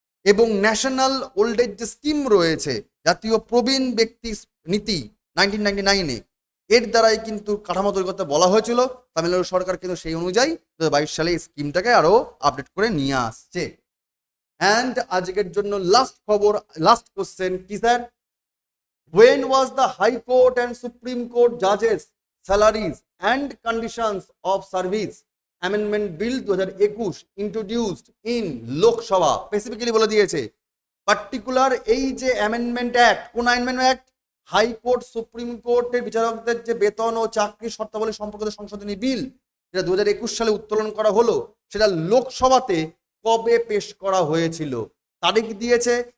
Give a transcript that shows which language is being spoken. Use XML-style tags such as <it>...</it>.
<bn>এবং national old age যে scheme রয়েছে, জাতীয় প্রবীণ ব্যক্তি নীতি 1999-এ, এর দ্বারাই কিন্তু কাঠামো তৈরি করতে বলা হয়েছিল। তামিলনাড়ু সরকার কিন্তু সেই অনুযায়ী 2022 সালে এই স্কিমটাকে আরো আপডেট করে নিয়ে আসছে। অ্যান্ড আজকের জন্য লাস্ট খবর, লাস্ট কোশ্চেন কি sir?</bn> <en>When was the High Court and Supreme Court judges salaries and conditions of service amendment bill 2021 introduced in Lok Sabha?</en> <bn>Specifically বলে দিয়েছে পার্টিকুলার এই যে অ্যামেন্ডমেন্ট অ্যাক্ট, কোন অ্যামেন্ডমেন্ট অ্যাক্ট? হাইকোর্ট সুপ্রিম কোর্টের বিচারকদের যে বেতন ও চাকরির শর্তাবলী সম্পর্কিত সংশোধনী বিল, যেটা 2021 সালে উত্তোলন করা হলো, সেটা লোকসভাতে কবে পেশ করা হয়েছিল? তারিখ দিয়েছে।</bn>